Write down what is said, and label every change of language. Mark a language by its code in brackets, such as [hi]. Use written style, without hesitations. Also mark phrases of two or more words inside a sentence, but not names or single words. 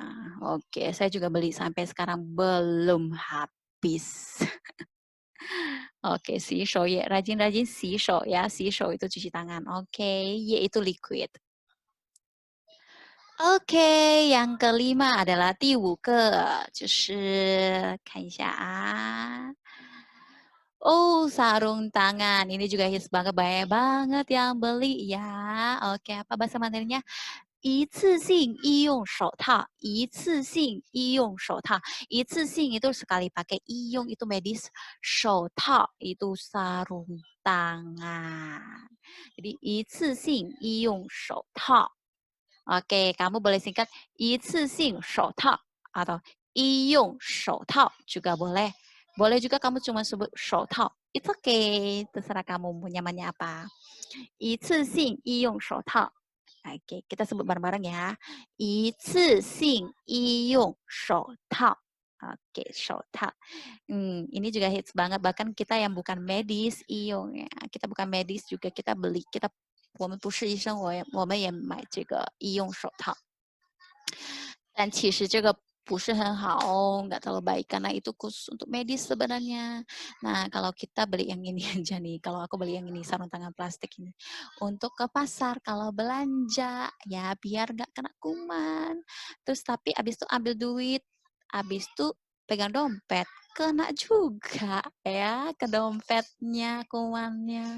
[id] Oke, saya juga beli sampai sekarang belum habis. Oke, [zh] 洗手液, [id] rajin-rajin [zh] 洗手呀, 洗手 [id] itu cuci tangan. Oke, ye itu liquid. Oke, yang kelima adalah [zh] 第五个，就是看一下啊。 [id] Oh, sarung tangan. Ini juga hits banget, banyak banget yang beli ya. Oke, apa bahasa Mandarinnya? [zh] 一次性医用手套，一次性医用手套，一次性 [id] itu sekali pakai, 医用 itu medis, 手套 itu sarung tangan. Jadi [zh] 一次性医用手套. [id] Oke, kamu boleh singkat [zh] 一次性手套 [id] atau [zh] 医用手套 [id] juga boleh. Boleh juga kamu cuma sebut 手套. [en] It's okay, [id] terserah kamu mau nyamannya apa. [zh] 一次性医用手套. [id] Oke, kita sebut bareng-bareng ya. [zh] 一次性医用手套. Oke, 手套. [id] Ini juga hits banget. Bahkan kita yang bukan medis, iyong ya. Kita bukan medis juga kita beli. [zh] Kita 我们不是医生，我们也买这个医用手套。但其实这个不是很好哦, [id] nggak terlalu baik karena itu khusus untuk medis sebenarnya. Nah, kalau kita beli yang ini aja nih, kalau aku beli yang ini sarung tangan plastik ini untuk ke pasar kalau belanja ya biar nggak kena kuman. Terus tapi abis itu ambil duit, abis itu pegang dompet, kena juga ya ke dompetnya kumannya.